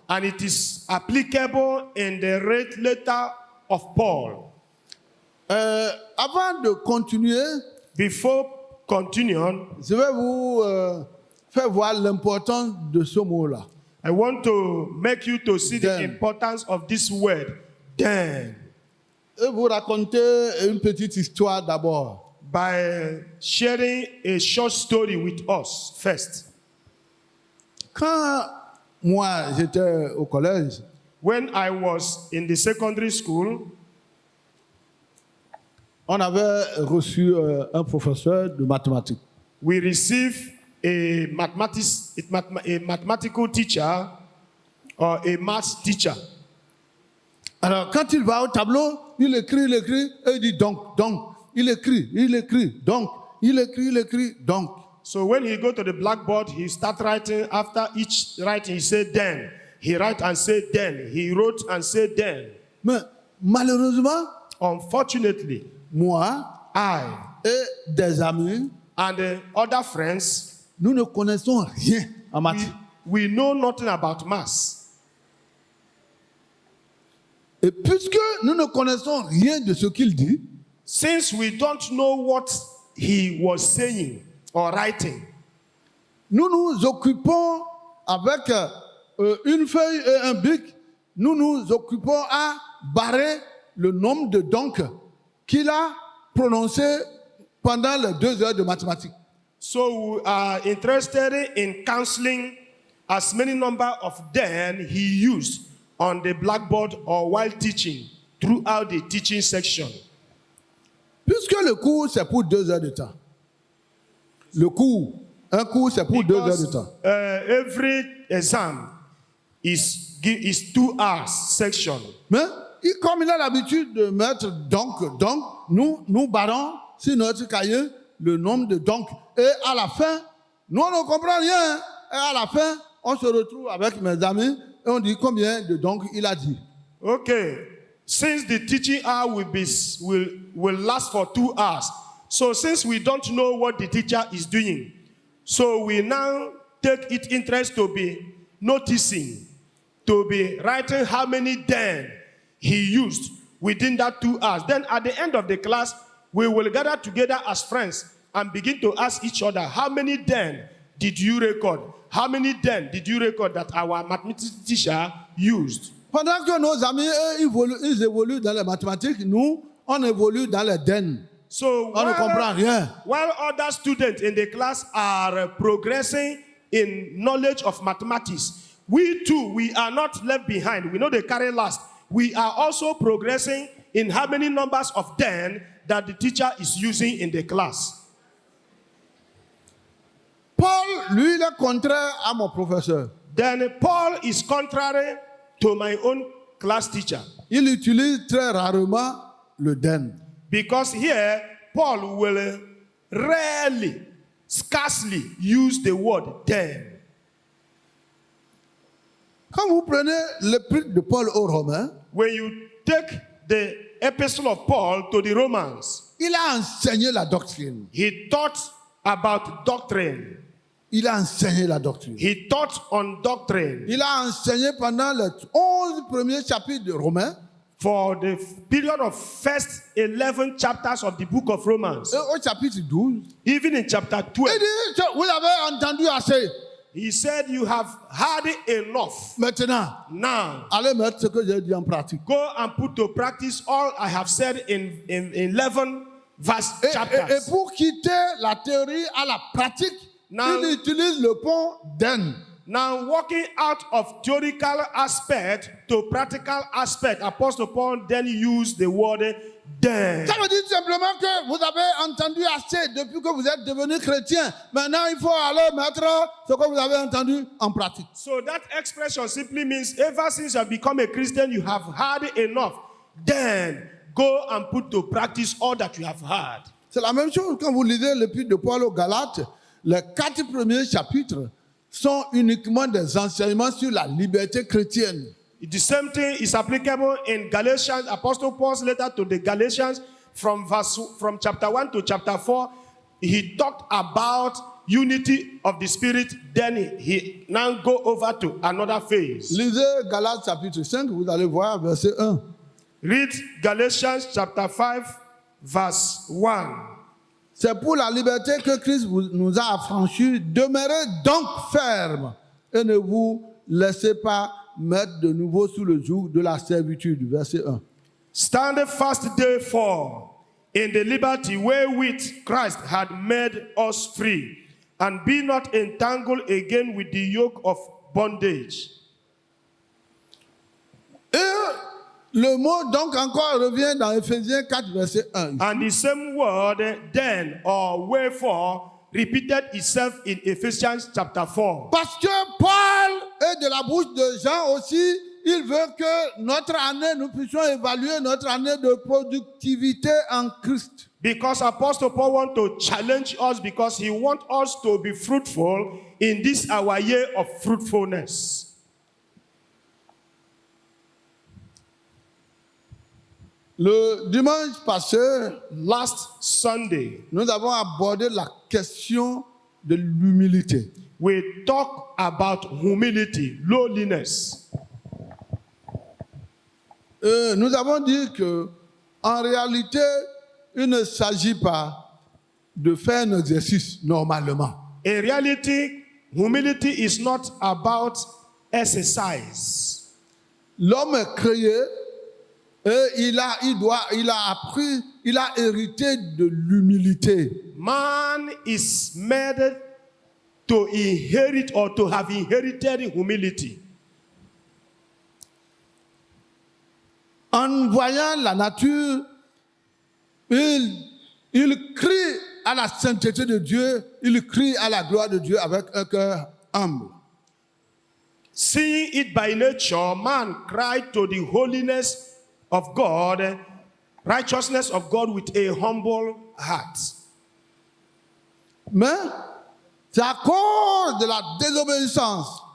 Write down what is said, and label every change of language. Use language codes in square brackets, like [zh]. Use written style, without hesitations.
[en] And it is applicable in the red letter of Paul. [fr] Avant de continuer, [en] Before continuing, [fr] je vais vous faire voir l'importance de ce mot-là. [en] I want to make you to see the Then. importance of this word, then, [fr] Et vous raconter une petite histoire d'abord. [en] by sharing a short story with us first. [fr] Quand moi j'étais au collège, [en] When I was in the secondary school, [fr] on avait reçu un professeur de mathématiques. [en] we received a mathematical teacher or a math teacher. [fr] Alors quand il va au tableau, il écrit, et il dit donc. Il écrit, donc. Il écrit, donc. [en] So when he go to the blackboard, he start writing. After each writing, he said then. He write and said then. He wrote and said then. [fr] Mais malheureusement, [en] Unfortunately, [fr] moi [en] I [fr] et des amis, [en] and the other friends, [fr] nous ne connaissons rien en maths. [en] we know nothing about maths. [fr] Et puisque nous ne connaissons rien de ce qu'il dit, [en] Since we don't know what he was saying or writing, [fr] nous nous occupons avec une feuille et un bic, nous nous occupons à barrer le nombre de donc qu'il a prononcé pendant les 2 heures de mathématiques. [en] so we are interested in counseling as many number of then he used on the blackboard or while teaching throughout the teaching section. [fr] Puisque le cours, c'est pour 2 heures de temps. Un cours, c'est pour 2 heures de [en] Because [fr] temps. [en] every exam is 2 hours section. [fr] Mais comme il a l'habitude de mettre donc, nous barrons sur notre cahier le nombre de donc. Et à la fin, nous on ne comprend rien. Et à la fin, on se retrouve avec mes amis et on dit combien de donc il a dit. [en] Okay, since the teaching hour will last for 2 hours, so since we don't know what the teacher is doing, so we now take it interest to be noticing, to be writing how many then he used within that 2 hours. Then at the end of the class, we will gather together as friends and begin to ask each other, how many then did you record? How many then did you record that our mathematics teacher used? [fr] Pendant que nos amis, eux, ils évoluent dans les mathématiques, nous, on évolue dans les den. [en] So [fr] On ne comprend rien. [en] while other students in the class are progressing in knowledge of mathematics, we too, we are not left behind. We know they carry last. We are also progressing in how many numbers of then that the teacher is using in the class. [fr] Paul, lui, il est contraire à mon professeur. [en] Then Paul is contrary to my own class teacher. [fr] Il utilise très rarement le den. [en] Because here, Paul will rarely, scarcely use the word then. [fr] Quand vous prenez l'épître de Paul aux Romains, [en] When you take the epistle of Paul to the Romans, [fr] il a enseigné la doctrine. [en] he taught about doctrine. [fr] Il a enseigné la doctrine. [en] He taught on doctrine [fr] Il a enseigné pendant les 11 premiers chapitres de Romains. [en] for the period of first 11 chapters of the book of Romans. [fr] Et au chapitre 12, [en] Even in chapter [fr] il [en] 12, [fr] dit, vous avez entendu assez. [en] he said, you have heard enough. [fr] Maintenant, [en] Now, [fr] allez mettre ce que j'ai dit en pratique. [en] go and put to practice all I have said in 11 verse [fr] Et [en] chapters. [fr] pour quitter la théorie à la pratique, [en] Now- [fr] il utilise le pont den. [en] Now, walking out of theoretical aspect to practical aspect, Apostle Paul then used the word then. [fr] Ça veut dire simplement que vous avez entendu assez depuis que vous êtes devenu chrétien. Maintenant, il faut aller mettre ce que vous avez entendu en pratique. [en] So that expression simply means ever since you have become a Christian, you have heard enough. Then go and put to practice all that you have heard. [fr] C'est la même chose quand vous lisez l'épître de Paul aux Galates. Les 4 premiers chapitres sont uniquement des enseignements sur la liberté chrétienne. [en] The same thing is applicable in Galatians, Apostle Paul's letter to the Galatians from chapter 1 to chapter 4. He talked about unity of the Spirit, then he now go over to another phase. [fr] Lisez Galates chapitre 5, vous allez voir verset 1. [en] Read Galatians chapter 5, verse 1. [fr] C'est pour la liberté que Christ nous a affranchis. Demeurez donc fermes et ne vous laissez pas mettre de nouveau sous le joug de la servitude. Verset 1. [en] Stand fast therefore in the liberty wherewith Christ had made us free, and be not entangled again with the yoke of bondage. [fr] Et le mot donc encore revient dans Éphésiens 4, verset 1. [en] And the same word then or wherefore repeated itself in Ephesians chapter 4. [fr] Parce que Paul est de la bouche de Jean aussi, il veut que notre année, nous puissions évaluer notre année de productivité en Christ. [en] Because Apostle Paul wants to challenge us, because he wants us to be fruitful in this our year of fruitfulness. [fr] Le dimanche passé, [en] Last Sunday, [fr] nous avons abordé la question de l'humilité. [en] we talk about humility, lowliness. [fr] Nous avons dit que, en réalité, il ne s'agit pas de faire un exercice normalement. [en] In reality, humility is not about exercise. [fr] L'homme est créé et il a appris, il a hérité de l'humilité. [en] Man is made to inherit or to have inherited humility. [fr] En voyant la nature, il crie à la sainteté de Dieu, il crie à la gloire de Dieu avec un cœur humble. [en] Seeing it by nature, man cried to the holiness of God, righteousness of God with a humble heart. [fr] Mais c'est à cause de la désobéissance